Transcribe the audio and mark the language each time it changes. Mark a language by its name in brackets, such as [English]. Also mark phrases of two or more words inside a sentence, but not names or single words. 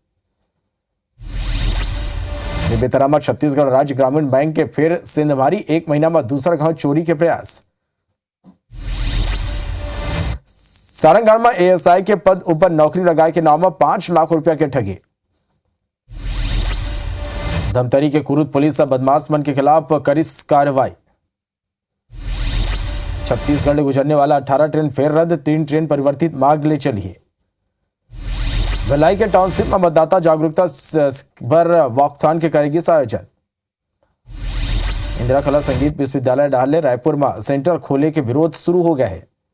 [Chhattisgarhi] बेतरा में छत्तीसगढ़ राज्य ग्रामीण बैंक के फिर सिंधमारी 1 महीना में दूसरा गांव चोरी के प्रयास। सारंगढ़ में एएसआई के पद ऊपर नौकरी लगाए के नाम में 5 लाख रुपया के ठगी। धमतरी के कुरुद पुलिस बदमाश मन के खिलाफ करी कार्रवाई। छत्तीसगढ़ में गुजरने वाला 18 ट्रेन फेर रद्द, 3 ट्रेन परिवर्तित मार्ग ले चलिए। भिलाई के टाउनशिप में मतदाता जागरूकता पर वॉकथॉन के करेगी आयोजन। इंदिरा कला संगीत विश्वविद्यालय डाले रायपुर में सेंटर खोले के विरोध शुरू हो गया है।